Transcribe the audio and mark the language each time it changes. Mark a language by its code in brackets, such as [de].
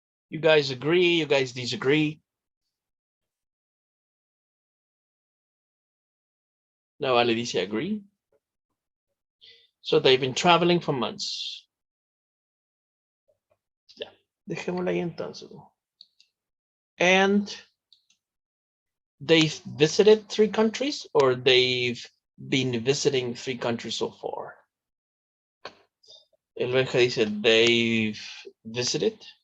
[en] You guys agree? You guys disagree? [es] No, Ale dice agree. [en] So they've been traveling for months. [es] Ya, dejémosla ahí entonces. [en] And they've visited 3 countries, or they've been visiting 3 countries so far. [es] El Benja dice [en] they've visited.